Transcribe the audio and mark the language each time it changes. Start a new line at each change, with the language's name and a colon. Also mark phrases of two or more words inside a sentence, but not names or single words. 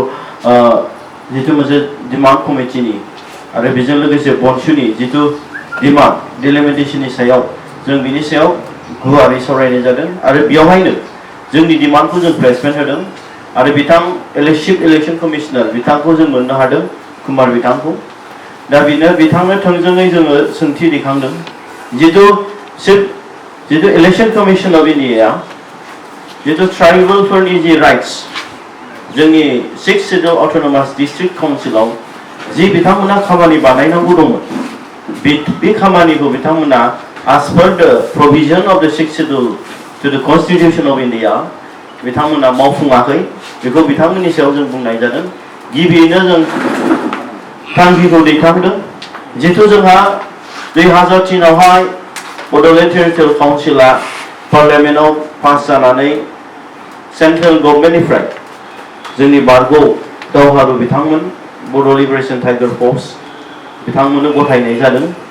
Bodo: मोनसे डिमान्ड कमिटिनि आरो बेजों लोगोसे बनसुनि जिथु डिमान्ड डिलिमिटेशननि सायाव जों बिनि सायाव गुवारै सावरायनाय जादों आरो बेयावहायनो जोंनि डिमान्डखौ जों प्लेसमेन्ट होदों आरो चिफ इलेक्शन कमिशनार बिथांखौ जों मोननो हादों कुमार बिथांखौ दा बिथांनो थोंजोङै जोङो सोंथि दैखांदों जिथु इलेक्शन कमिशन अफ इंडिया जिथु ट्राइबेलफोरनि जि राइट्स जोंनि 6 शेड्यूल अटोनोमास डिस्ट्रिक्ट काउन्सिलाव जि बिथांमोना खामानि बानायनांगौ दंमोन बे खामानिखौ बिथांमोना
English: as per the provision of the 6th schedule to the Constitution of India
Bodo: बिथांमोना मावफुङाखै बेखौ बिथांमोननि सायाव जों बुंनाय जादों गिबियैनो जों थांखिखौ दैखांदों जिथु जोंहा 2003 आवहाय बड'लेण्ड टेरिटरियेल काउन्सिला पार्लियामेन्टआव पास जानानै सेन्ट्रेल गभर्नमेन्टनिफ्राय जोंनि बारग' दावहारु बिथांमोन बड' लिबारेशन टाइगार फोर्स बिथांमोननो गथायनाय जादों